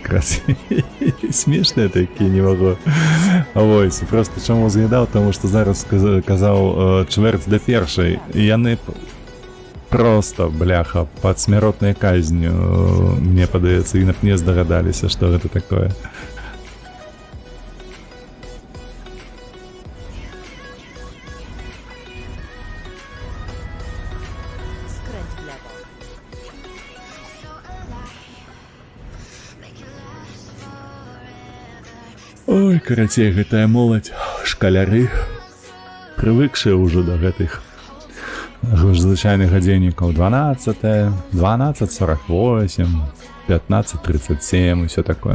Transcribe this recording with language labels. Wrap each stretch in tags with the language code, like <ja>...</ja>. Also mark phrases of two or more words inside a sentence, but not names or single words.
<be>Красі. Смешныя такія, не магу. Вось, просто чаму згадаў, таму што зараз казаў чвэрць да першай, і яны просто, бляха, пад смяротнай казню, мне падаецца, і не здагадаліся, што гэта такое.</be> <pl>Skręć w lewo.</pl> <be>Ой, карацей, гэтая моладзь, шкаляры, прывыкшыя ўжо да гэтых звычайных гадзіннікаў. 12, 12:48, 15:37 і ўсё такое.</be>